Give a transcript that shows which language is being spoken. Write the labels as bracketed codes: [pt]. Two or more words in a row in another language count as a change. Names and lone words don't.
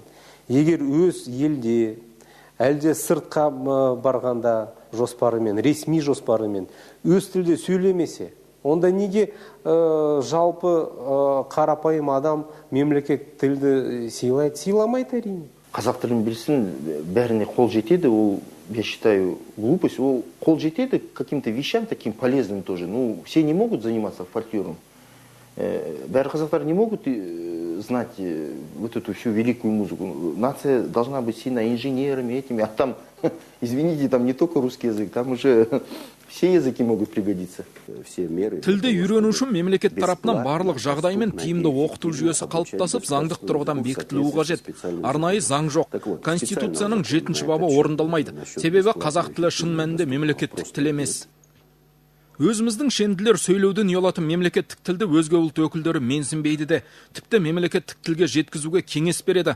[kk] Егер өз елде, әлде сыртқа барғанда жоспарымен, ресми жоспарымен өз тілде сөйлемесе, онда неге жалпы қарапайым адам мемлекет тілді сыйлайды? Сыйламайды әрине. Қазақ тілін білсін, бәріне қол жетеді, ол, [ru] я считаю, глупость, [kk] ол қол жетеді [ru] каким-то вещам таким полезным тоже. Ну, все не могут заниматься фольклором. [kk] Бәрі қазақтар [ru] не могут знать вот эту всю великую музыку. Нация должна быть сильно инженерами этими, а там, извините, там не только русский язык, там уже все языки могут пригодиться. [kk] Тілді үйрену үшін мемлекет тарапынан барлық жағдай мен тиімді оқыту жүйесі қалыптасып, заңдық тұрғыдан бекітілуі қажет. Арнайы заң жоқ. Конституцияның 7-ші бабы орындалмайды. Себебі қазақ тілі шын мәнінде мемлекеттік тіл емес. Өзіміздің шенділер сөйлеуден ұялатын мемлекеттік тілді өзге ұлт өкілдері менсінбейді де, тіпті мемлекеттік тілге жеткізуге кеңес береді.